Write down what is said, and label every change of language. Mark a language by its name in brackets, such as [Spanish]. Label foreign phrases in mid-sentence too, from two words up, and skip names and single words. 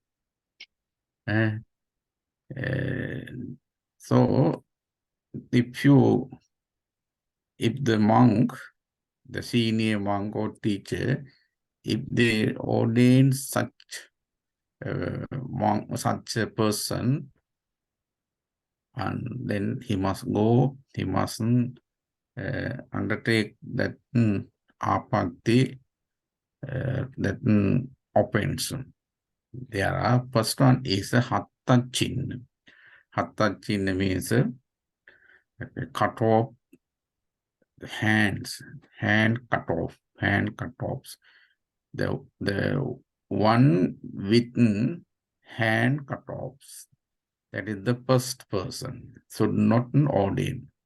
[English] So if the monk, the senior monk or teacher, if they ordain such a person, and then he must go, he mustn't undertake that apatti, that offense. There are, first one is a [Pali] hatta chinna. Hatta chinna [English] means cut off hands, hand cutoffs. The one with hand cutoffs, that is the first person, should not ordain.